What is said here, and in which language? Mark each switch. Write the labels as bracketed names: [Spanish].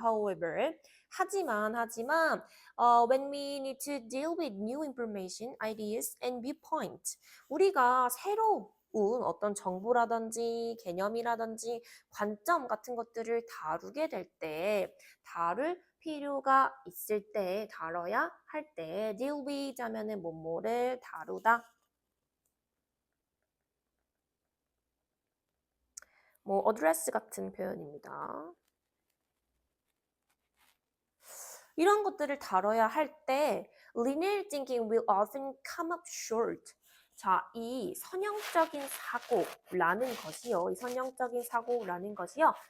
[English] However, [Korean] 하지만, [English] when we need to deal with new information, ideas, and viewpoints, [Korean] 우리가 새로운 어떤 정보라든지 개념이라든지 관점 같은 것들을 다루게 될 때, 다룰 필요가 있을 때, 다뤄야 할 때, deal with 하면은 뭐뭐를 다루다. 뭐 address 같은 표현입니다. 이런 것들을 다뤄야 할 때 [English] linear thinking will often come up short. [Korean] 자, 이 선형적인 사고라는 것이요. 이 선형적인 사고라는 것이요.